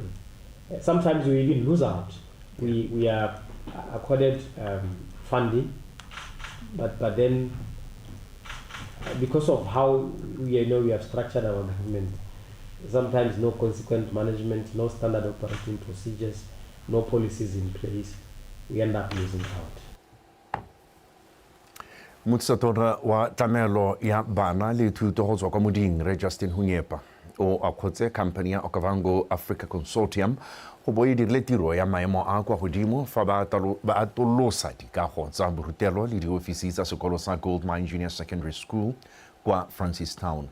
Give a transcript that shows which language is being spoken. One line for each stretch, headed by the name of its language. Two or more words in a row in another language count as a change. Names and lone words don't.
English: Sometimes we even lose out. We are accorded funding, but then because of how we have structured our government, sometimes no consequent management, no standard operating procedures, no policies in place, we end up losing out.
Tswana: Motsatora wa tlamelo ya bana le thuto go tswa kwa moding re Justin Hunyepa o a khotse company ya Okavango Africa Consortium go bo e dirile tiro ya maemo a kwa godimo fa ba atolosa dikago tsa borutelo le diofisi tsa sekolo sa Gold Mine Junior Secondary School kwa Francistown.